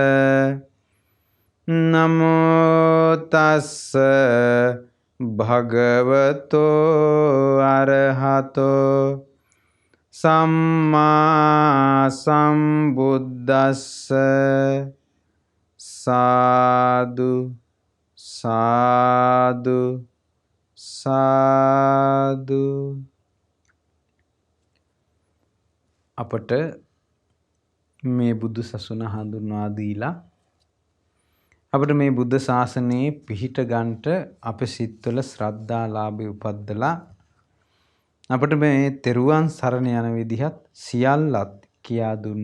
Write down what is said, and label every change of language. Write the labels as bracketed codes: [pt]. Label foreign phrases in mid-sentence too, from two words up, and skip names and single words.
[pi] නමෝ තස්ස භගවතෝ අරහතෝ සම්මා සම්බුද්දස්ස සාදු සාදු සාදු. [si] අපට මේ බුදු සසුන හඳුන්වා දීලා අපට මේ බුද්ධ ශාසනයේ පිහිට ගන්නට අපේ සිත්වල ශ්‍රද්ධාලාභය උපද්දලා අපට මේ තෙරුවන් සරණ යන විදිහත් සියල්ලත් කියා දුන්න